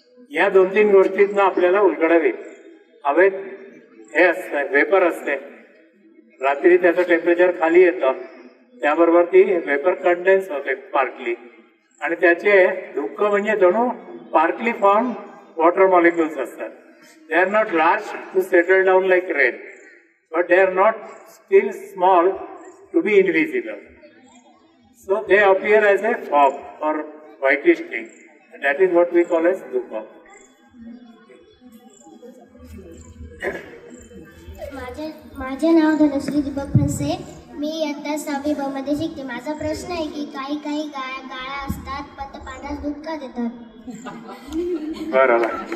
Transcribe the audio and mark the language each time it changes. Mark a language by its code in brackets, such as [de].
[mr] या 2-3 गोष्टींना आपल्याला उलगडावी. हवेत हे असतं, वेपर असते, रात्री त्याचं टेम्परेचर खाली येतं, त्याबरोबर ती वेपर कंडेन्स होते स्पार्कली, आणि त्याचे धुकं म्हणजे जणू स्पार्कली फॉर्म वॉटर मॉलिक्युल्स असतात. [en] They are not large to settle down like rain, but they are not still small to be invisible. So they appear as a fog or whitish thing, and that is what we call as dhuka. [mr] माझे नाव धनश्री दीपक फणसे. मी इयत्ता 6वी ब मध्ये शिकते. माझा प्रश्न आहे की काही गाया काळ्या असतात पण त्या पाण्यात दूध का देतात? बरोबर.